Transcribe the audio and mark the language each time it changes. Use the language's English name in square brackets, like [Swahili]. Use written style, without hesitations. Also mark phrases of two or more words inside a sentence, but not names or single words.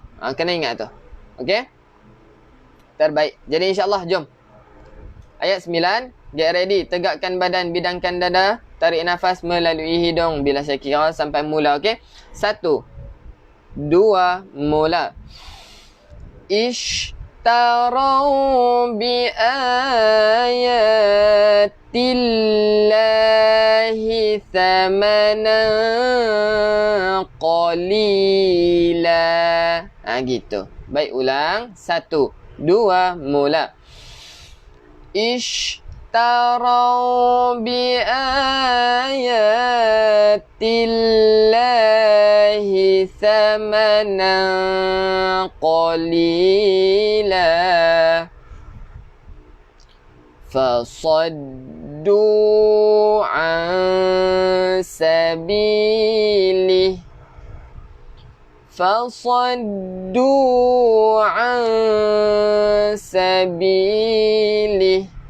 [Malay] Kena ingat tu. Okey? Terbaik. Jadi insyaAllah jom. Ayat 9. [English] Get ready. [Malay] Tegakkan badan, bidangkan dada. Tarik nafas melalui hidung. Bila saya kira sampai mula. Okey? 1, 2, mula. [Arabic] اشتروا بآيات الله ثمنا قليلا. [Malay] Gitu. Baik, ulang. 1, 2, mula. [Arabic] اشتروا بآيات الله ثمنا قليلا. فصدوا عن سبيله. فصدوا عن سبيله.